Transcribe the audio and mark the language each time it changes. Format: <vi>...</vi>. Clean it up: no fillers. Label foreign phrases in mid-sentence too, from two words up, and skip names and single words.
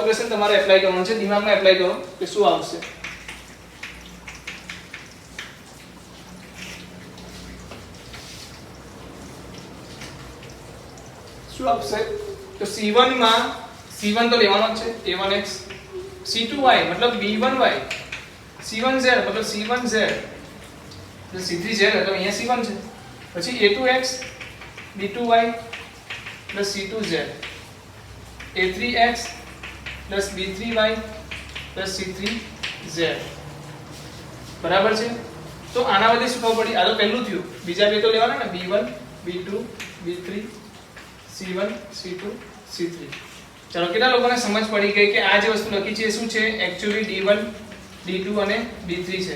<gu>ઓપરેશન તમારે એપ્લાય કરવાનું છે. દિમાગમાં એપ્લાય કરો કે શું આવશે. શું આવશે તો c1 માં c1 તો લેવાનો જ છે, a1x, c2y મતલબ b1y, c1z મતલબ c1z, એટલે c3z એટલે અહીંયા c1 છે.</gu> <en>પછી a2x b2y plus c2z, a3x plus b3y plus c3z.</en> <gu>બરાબર છે. તો આના વડે શું ખબર પડી, આ તો પહેલું થયું. બીજા બે તો લેવાના ને, b1 b2 b3 c1 c2 c3. ચલો કેટલા લોકોને સમજ પડી ગઈ કે આ જે વસ્તુ લખી છે એ શું છે, એક્ચ્યુઅલી d1 d2 અને d3 છે.</gu>